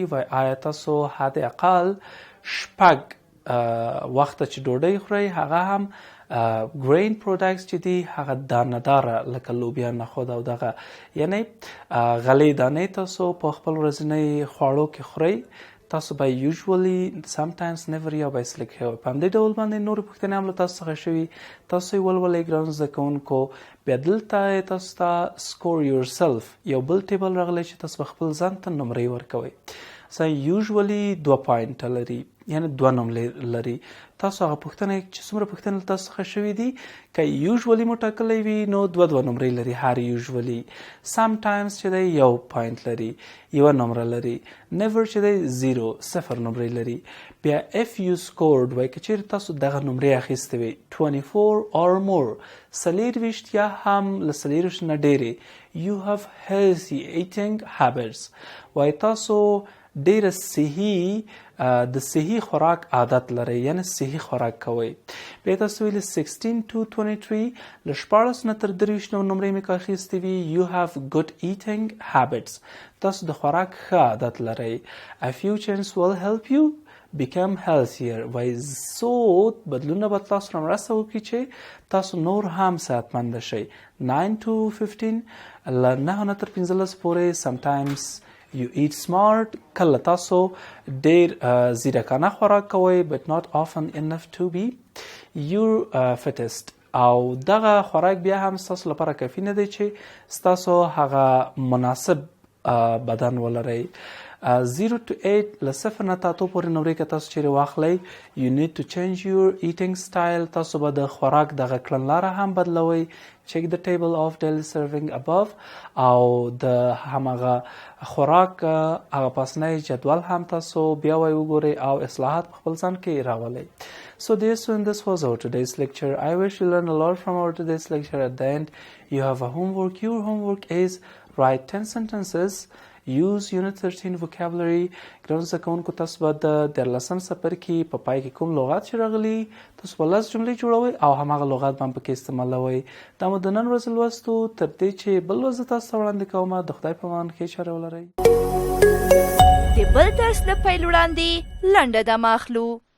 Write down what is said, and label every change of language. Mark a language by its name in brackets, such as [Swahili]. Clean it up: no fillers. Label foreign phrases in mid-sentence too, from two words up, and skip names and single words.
[Pashto] وای آیا تاسو حد اقل شپږ وخت چې ډوډۍ خورئ هغه هم [English] grain products [Pashto] چې دي هغه دانه‌داره لکه لوبیا نخود او دغه یعنی غلې دانې تاسو په خپل ورځني خواړو کې خورئ. تاسو به [English] usually sometimes never [Pashto] یا به سلیکټ کوئ. په همدې ډول باندې نورې پوښتنې هم له تاسو څخه شوي. تاسو یې ولولئ ګرانو زده کوونکو. بیا دلته تاسو ته [English] score yourself [Pashto] یو بل ټیبل راغلی چې تاسو به خپل ځان ته نمرې ورکوئ. usually 2 پوینټ لري یعنی 2 نمرې لري. تاسو هغه پوښتنه چې څومره پوښتنې تاسو څخه شوي دي که usually مو ټاکلی وي نو 2 نمرې لري هر usually. sometimes چې دی 1 پوینټ لري 1 نمره لري. never چې دی 0 نمرې لري. بیا [English] if you scored [Pashto] وای که چیرې تاسو دغه نمرې اخیستې وي [English] 24 or more [Pashto] 24 یا هم له 24 نه ډېرې [English] you have healthy eating habits. [Pashto] وای تاسو ډېره صحي د صحي خوراک عادت لرئ یعنی صحي خوراک کوئ. بیا تاسو ویلي [English] 16 to 23 [Pashto] له 14 نه تر 23 نمرې مې که اخیستې وي [English] you have good eating habits. [Pashto] تاسو د خوراک ښه عادت لرئ. [English] a few changes will help you become healthier. [Pashto] وای څو بدلونه به تاسو سره مرسته وکړي چې تاسو نور هم صحتمنده شئ. [English] 9 to 15 [Pashto] له 9 نه تر 15 پورې [English] sometimes you eat smart. [Pashto] کله تاسو ډیر زیرکانه خوراک کوئ [English] but not often enough to be your fittest. [Pashto] او دغه خوراک بیا هم ستاسو لپاره کافي نه دی چې ستاسو هغه مناسب بدن ولرئ. [English] 0 to 8 [Pashto] له 0 نه تر 8 پورې نمرې که تاسو چیرې واخلئ [English] you need to change your eating style. [Pashto] تاسو به د خوراک دغه کړنلاره هم بدلوئ. [English] check the table of daily serving above. [Pashto] او د همغه خوراک هغه پاسنی جدول هم تاسو بیا وګورئ او اصلاحات په خپل ځان کې راولئ. [English] So dear students, this was our today's lecture. I wish you learned a lot from our today's lecture. At the end, you have a homework. Your homework is write 10 sentences. Use Unit 13 vocabulary. [Pashto] ګرانو زده کوونکو تاسو به د دیارلسم څپرکي په پای کې کوم لغات چې راغلي تاسو به 10 جملې جوړوئ او هماغه لغات به هم پکې استعمالوئ. دا مو د نن ورځې لوست و. تر دې چې بل لوست تاسو ته وړاندې کومه د خدای په امان ښې چارې ولرئ. د بل درس له پیل وړاندې لنډه دمه اخلو.